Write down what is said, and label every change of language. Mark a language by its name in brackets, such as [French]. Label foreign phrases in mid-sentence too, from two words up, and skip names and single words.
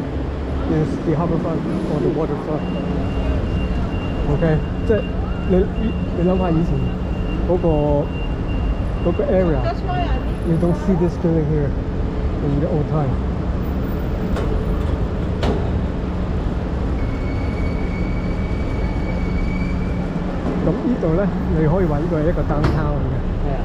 [English] It's the harbourfront or the waterfront. Okay, [Cantonese] 即係你諗下以前嗰個 [English] area, you don't see this building here in the old time. [Cantonese] 咁呢度咧，你可以話呢個係一個 downtown 嚟嘅。係啊。